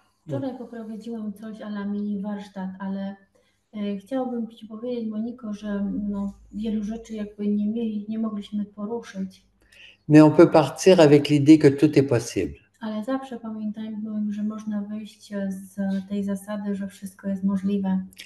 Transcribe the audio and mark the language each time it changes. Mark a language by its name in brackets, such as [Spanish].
[Polish] Wczoraj poprowadziłam coś a la mini warsztat, ale chciałabym Ci powiedzieć, Moniko, że wielu rzeczy jakby nie mogliśmy poruszyć. [French] Mais on peut partir avec l'idée que tout est possible. [Polish] Ale zawsze pamiętajmy, że można wyjść z tej zasady, że wszystko jest możliwe.